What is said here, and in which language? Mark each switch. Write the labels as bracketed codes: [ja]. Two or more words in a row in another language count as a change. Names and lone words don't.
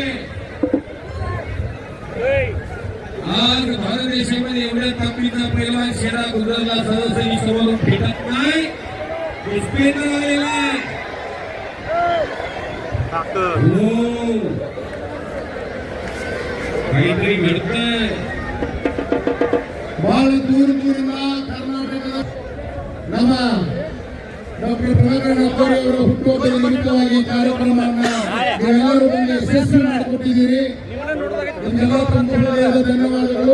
[mr] आज भारत देशामध्ये एवढ्या ताकदीचा पैलवान शेरा गुजरला सहजही समोरून भेटत नाही. पुष्पेंदर आलेला आहे. काहीतरी घडतंय. [kn] ಬಹಳ ದೂರದಿಂದ ಕರ್ನಾಟಕದ ನಮ್ಮ ಡಾಕ್ಟರ್ ಪ್ರಭಾಕರ್ ಅವರ ಹುಟ್ಟುಹಬ್ಬದ ನಿಮಿತ್ತವಾಗಿ ಕಾರ್ಯಕ್ರಮವನ್ನು ನೀವೆಲ್ಲರೂ ಬಂದು ಯಶಸ್ವಿ ಮಾಡಿಕೊಟ್ಟಿದ್ದೀರಿ. ನಿಮ್ಮೆಲ್ಲ ತುಂಬ ಧನ್ಯವಾದಗಳು.